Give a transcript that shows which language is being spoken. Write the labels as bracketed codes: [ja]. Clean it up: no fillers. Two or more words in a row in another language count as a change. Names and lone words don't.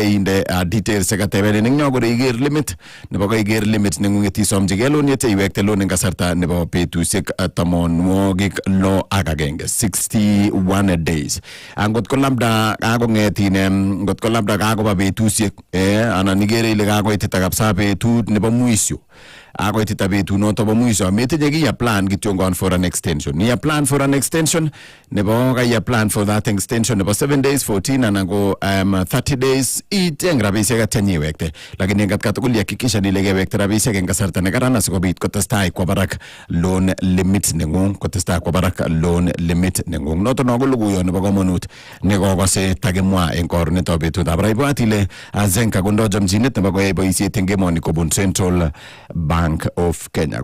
[kln] inde details sekatebele ning nyogore iger limit nebo ko iger limit ningunget isomjige loan yete iwekte loan eng kasarta nebo betusiek tamonwogik lo ak agenge 61 days. Angot ko labda kakongetine ngot ko labda kakoba betusiek anan igere ile kakoitita kabisa betut nebo mwisho akoitita betut noto bo mwisho metinye ki plan kityo ngon [en] for an extension. [kln] Ni [en] plan for an extension [kln] nebo ka [en] plan for that extension [kln] nebo 7 days 14 anan ko 30 days iteng rabisiek atyanyi wekte. Lakini ngat tugul yakikisha nile kewekte rabisiek eng kasarta ne karan asikobit kotestai kwa barak [en] loan limit [kln] nengung kotestai kwa barak [en] loan limit [kln] nengung. Noto no ko luguyo nebo komonut ne kokose takimwa eng korunetab betutab raibwat ile azenka kondo jamjinet nebo koyai boisiet eng emoni kobun Central Bank of Kenya.